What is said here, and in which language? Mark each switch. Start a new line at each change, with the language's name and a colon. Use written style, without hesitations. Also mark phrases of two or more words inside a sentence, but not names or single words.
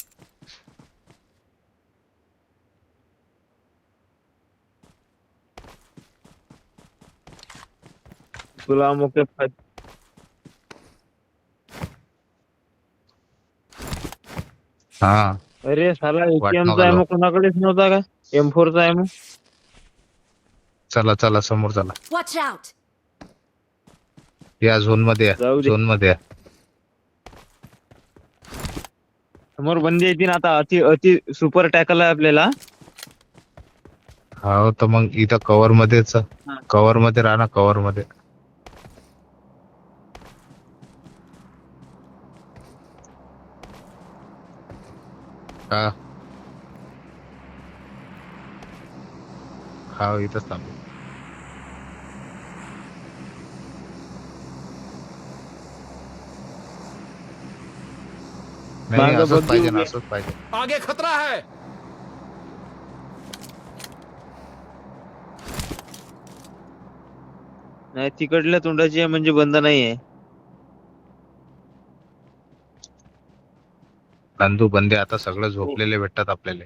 Marathi: तुला मोके हा, अरे साला वाट AKM चा नका आहे लावू. मग कोणाकडेच नव्हता का? M4 चा आहे मग. चला समोर चला.
English: Watch out!
Marathi: या झोन मध्ये जाऊ दे. या. समोर बंदी येतील आता. अति सुपर टॅकल आहे आपल्याला. हो तर मग इथं कव्हर मध्ये राहा ना. कव्हर मध्ये हा. इथंच थांबू. नाही, मागं असंच बघू पाहिजे.
Hindi: आगे खतरा है.
Marathi: नाही तिकडल्या तोंडाची आहे म्हणजे बंद नाहीये. नंदू, बंदे आता सगळं झोपलेले भेटतात आपल्याला.